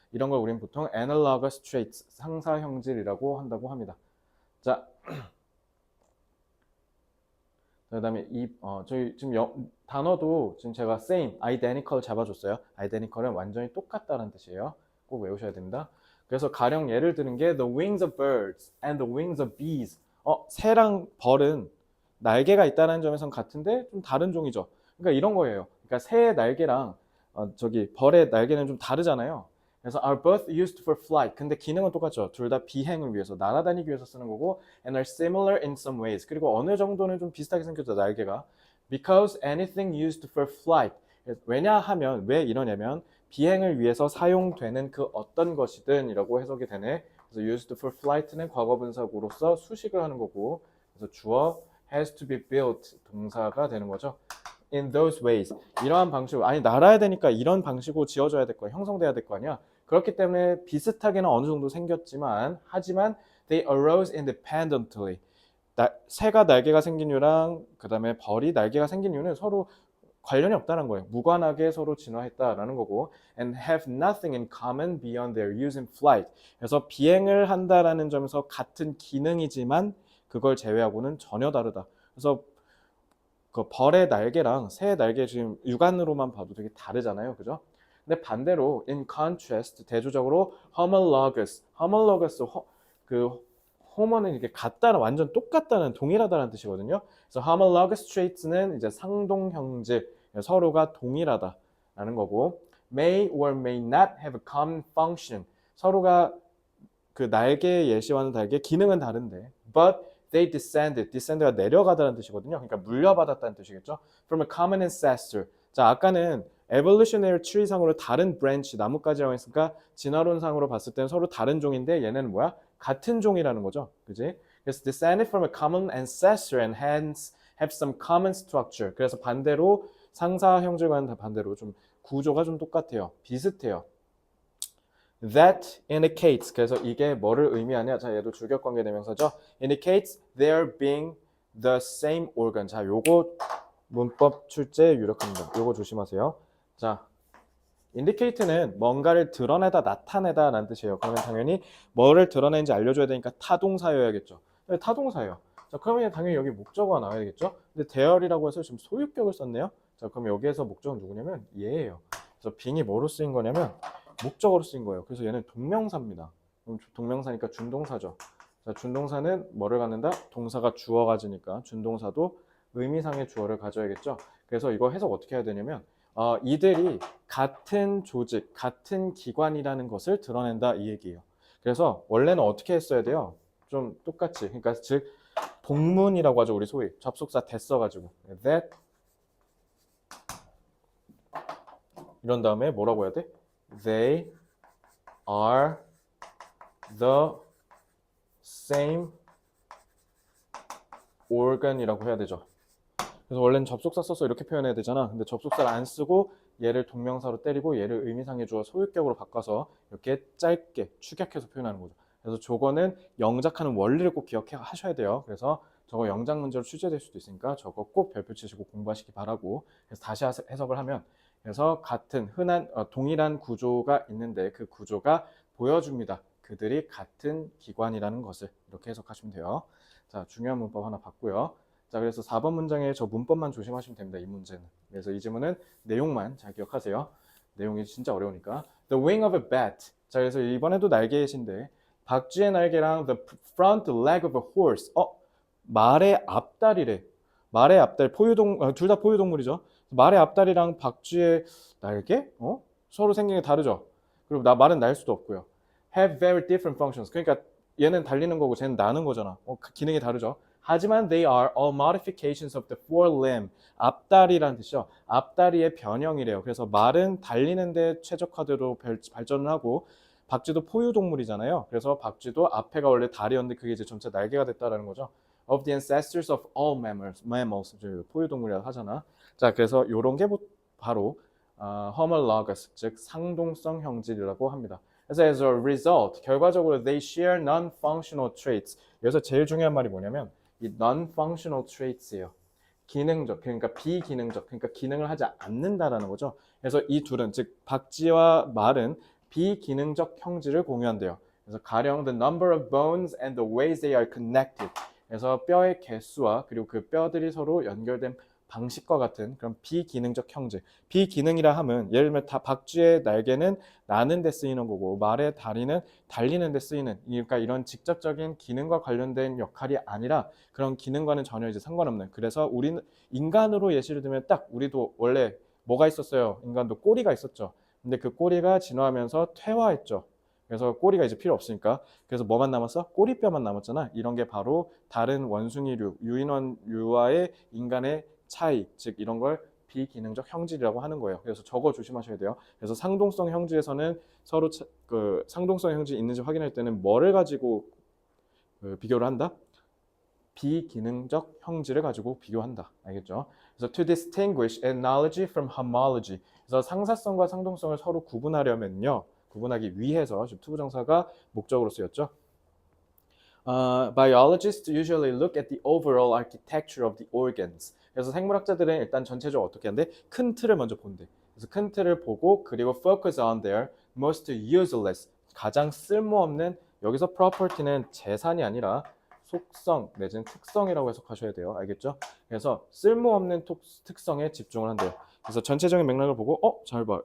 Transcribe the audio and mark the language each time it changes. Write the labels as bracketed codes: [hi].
[ko] 이런 걸 우리는 보통 analogous traits, 상사형질이라고 한다고 합니다. 자, 그다음에 저희 지금 단어도 지금 제가 same, identical 잡아줬어요. identical은 완전히 똑같다는 뜻이에요. 꼭 외우셔야 됩니다. 그래서 가령 예를 드는 게 [en] the wings of birds and the wings of bees. [ko] 새랑 벌은 날개가 있다는 점에선 같은데 좀 다른 종이죠. 그러니까 이런 거예요. 그러니까 새의 날개랑 저기 벌의 날개는 좀 다르잖아요. [en] 그래서 are both used for flight. [ko] 근데 기능은 똑같죠. 둘 다 비행을 위해서, 날아다니기 위해서 쓰는 거고, [en] and are similar in some ways. [ko] 그리고 어느 정도는 좀 비슷하게 생겼죠, 날개가. [en] Because anything used for flight. [ko] 왜냐하면, 왜 이러냐면, 비행을 위해서 사용되는 그 어떤 것이든 이라고 해석이 되네. 그래서 used for flight는 과거분사구로서 수식을 하는 거고, 그래서 주어 [en] has to be built [ko] 동사가 되는 거죠. [en] In those ways. [ko] 이러한 방식으로, 아니 날아야 되니까 이런 방식으로 지어져야 될 거야, 형성돼야 될 거 아니야. 그렇기 때문에 비슷하게는 어느 정도 생겼지만, 하지만 [en] they arose independently. [ko] 새가 날개가 생긴 이유랑 그 다음에 벌이 날개가 생긴 이유는 서로 관련이 없다는 거예요. 무관하게 서로 진화했다라는 거고, [en] and have nothing in common beyond their use in flight. [ko] 그래서 비행을 한다라는 점에서 같은 기능이지만 그걸 제외하고는 전혀 다르다. 그래서 그 벌의 날개랑 새의 날개 지금 육안으로만 봐도 되게 다르잖아요, 그죠? 근데 반대로 [en] in contrast, [ko] 대조적으로 homologous, 그 homo는 이렇게 같다는, 완전 똑같다는, 동일하다는 뜻이거든요. 그래서 homologous traits는 이제 상동형질, 서로가 동일하다라는 거고, [en] may or may not have a common function, [ko] 서로가 그 날개의 예시와는 다르게 기능은 다른데, but [en] they descend [ko] 가 내려가다는 뜻이거든요. 그러니까 물려받았다는 뜻이겠죠. [en] From a common ancestor. [ko] 자, 아까는 evolutionary tree상으로 다른 branch, 나뭇가지라고 했으니까 진화론상으로 봤을 때는 서로 다른 종인데 얘네는 뭐야? 같은 종이라는 거죠. 그지? [en] 그래서 descended from a common ancestor and hence have some common structure. [ko] 그래서 반대로 상사 형질과는 다 반대로 좀 구조가 좀 똑같아요. 비슷해요. [en] That indicates. [ko] 그래서 이게 뭐를 의미하냐? 자, 얘도 주격관계 대명사죠. [en] Indicates there being the same organ. [ko] 자, 요거 문법 출제 유력합니다. 요거 조심하세요. 자, indicate는 뭔가를 드러내다, 나타내다 라는 뜻이에요. 그러면 당연히 뭐를 드러내는지 알려줘야 되니까 타동사여야겠죠. 타동사예요. 자, 그러면 당연히 여기 목적어가 나와야 되겠죠. 근데 there이라고 해서 지금 소유격을 썼네요. 자, 그럼 여기에서 목적은 누구냐면 얘예요. 그래서 being이 뭐로 쓰인 거냐면 목적어로 쓰인 거예요. 그래서 얘는 동명사입니다. 그럼 동명사니까 준동사죠. 자, 준동사는 뭐를 갖는다? 동사가 주어 가지니까 준동사도 의미상의 주어를 가져야겠죠. 그래서 이거 해석 어떻게 해야 되냐면 이들이 같은 조직, 같은 기관이라는 것을 드러낸다 이 얘기예요. 그래서 원래는 어떻게 했어야 돼요? 좀 똑같이. 그러니까 즉 동문이라고 하죠. 우리 소위 접속사 됐어가지고 that 이런 다음에 뭐라고 해야 돼? [en] They are the same organ [ko] 이라고 해야 되죠. 그래서 원래는 접속사 써서 이렇게 표현해야 되잖아. 근데 접속사를 안 쓰고 얘를 동명사로 때리고 얘를 의미상의 주어 소유격으로 바꿔서 이렇게 짧게 축약해서 표현하는 거죠. 그래서 저거는 영작하는 원리를 꼭 기억하셔야 돼요. 그래서 저거 영작 문제로 출제될 수도 있으니까 저거 꼭 별표 치시고 공부하시기 바라고. 그래서 다시 해석을 하면 그래서 같은 흔한 동일한 구조가 있는데 그 구조가 보여줍니다. 그들이 같은 기관이라는 것을 이렇게 해석하시면 돼요. 자, 중요한 문법 하나 봤고요. 자, 그래서 4번 문장에 저 문법만 조심하시면 됩니다. 이 문제는. 그래서 이 질문은 내용만 잘 기억하세요. 내용이 진짜 어려우니까. [en] The wing of a bat. [ko] 자, 그래서 이번에도 날개신데 박쥐의 날개랑 [en] the front leg of a horse. [ko] 말의 앞다리래. 말의 앞다리 둘 다 포유동물이죠. 말의 앞다리랑 박쥐의 날개? 서로 생긴 게 다르죠. 그리고 말은 날 수도 없고요. [en] Have very different functions. [ko] 그러니까 얘는 달리는 거고 쟤는 나는 거잖아. 기능이 다르죠. 하지만 [en] they are all modifications of the forelimb. [ko] 앞다리라는 뜻이죠. 앞다리의 변형이래요. 그래서 말은 달리는데 최적화대로 발전을 하고 박쥐도 포유동물이잖아요. 그래서 박쥐도 앞에가 원래 다리였는데 그게 이제 점차 날개가 됐다라는 거죠. [en] Of the ancestors of all mammals. [ko] 포유동물이라고 하잖아. 자, 그래서 요런 게 바로 homologous, 즉 상동성 형질이라고 합니다. [en] 그래서 as a result, 결과적으로 they share non-functional traits. [ko] 여기서 제일 중요한 말이 뭐냐면 이 non-functional traits예요. 기능적, 그러니까 비기능적, 그러니까 기능을 하지 않는다라는 거죠. 그래서 이 둘은, 즉 박쥐와 말은 비기능적 형질을 공유한대요. [en] 그래서 가령 the number of bones and the ways they are connected. [ko] 그래서 뼈의 개수와 그리고 그 뼈들이 서로 연결된 방식과 같은 그런 비기능적 형질. 비기능이라 하면 예를 들면 박쥐의 날개는 나는 데 쓰이는 거고 말의 다리는 달리는 데 쓰이는, 그러니까 이런 직접적인 기능과 관련된 역할이 아니라 그런 기능과는 전혀 이제 상관없는. 그래서 우리는 인간으로 예시를 들면 딱 우리도 원래 뭐가 있었어요? 인간도 꼬리가 있었죠. 근데 그 꼬리가 진화하면서 퇴화했죠. 그래서 꼬리가 이제 필요 없으니까. 그래서 뭐만 남았어? 꼬리뼈만 남았잖아. 이런 게 바로 다른 원숭이류, 유인원류와의 인간의 차이, 즉 이런 걸 비기능적 형질이라고 하는 거예요. 그래서 저거 조심하셔야 돼요. 그래서 상동성 형질에서는 서로 그 상동성 형질이 있는지 확인할 때는 뭐를 가지고 비교를 한다? 비기능적 형질을 가지고 비교한다. 알겠죠? 그래서 [en] to distinguish analogy from homology. [ko] 그래서 상사성과 상동성을 서로 구분하려면요. 구분하기 위해서 지금 투부정사가 목적으로 쓰였죠. [en] Biologists usually look at the overall architecture of the organs. [ko] 그래서 생물학자들은 일단 전체적으로 어떻게 하는데 큰 틀을 먼저 본대. 그래서 큰 틀을 보고 그리고 [en] focus on their most useless, [ko] 가장 쓸모없는, 여기서 property는 재산이 아니라 속성 내지는 특성이라고 해석하셔야 돼요. 알겠죠? 그래서 쓸모없는 특성에 집중을 한대요. 그래서 전체적인 맥락을 보고 잘 봐.